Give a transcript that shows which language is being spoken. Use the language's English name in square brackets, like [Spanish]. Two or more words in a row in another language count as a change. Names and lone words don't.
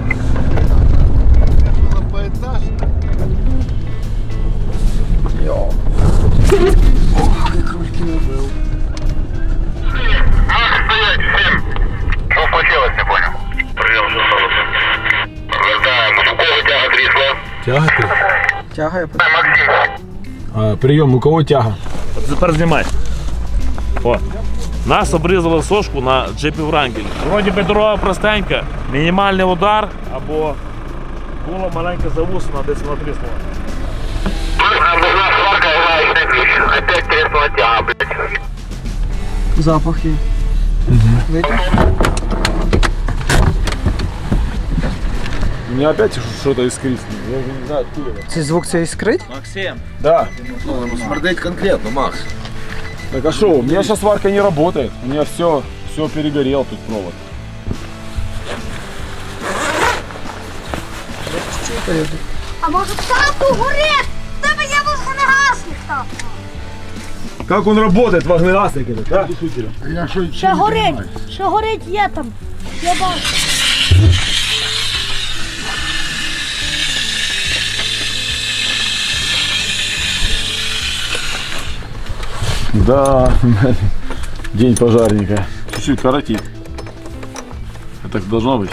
[Russian] Поэтажно. Можешь стоять всем. Что случилось, не понял. Прием, что сталося. [Ukrainian] Вертаємось. У кого тяга трісла? Тяга? Тягає. Максим. [Russian] Прием, у кого тяга? [Ukrainian] Тепер знімай. О. Нас обрізали сошку на джипі Wrangler. Вроді би дорога простенька, мінімальний удар або була маленька завусена, десь вона тріснула. [Russian] Нам нужна сварка и гаечный ключ. Опять треснула тяга, блядь. [Ukrainian] Запах є. Видиш? [Russian] У меня опять что-то искрит. Я уже не знаю, откуда это. [Ukrainian] Цей звук це іскрить? Максим. [Russian] Да. [Ukrainian] Смердить конкретно, Макс. [Russian] Так а что, у меня сейчас сварка не работает. У меня все перегорел тут провод. [Ukrainian] А може тату горить? В тебе є вогнегасник, тату. [Russian] Как он работает, вогнегасник этот, да? [Ukrainian] Я що Ще горить є там. Я бачу. [Russian] Да, день пожарника. Чуть-чуть коротит. Это так должно быть.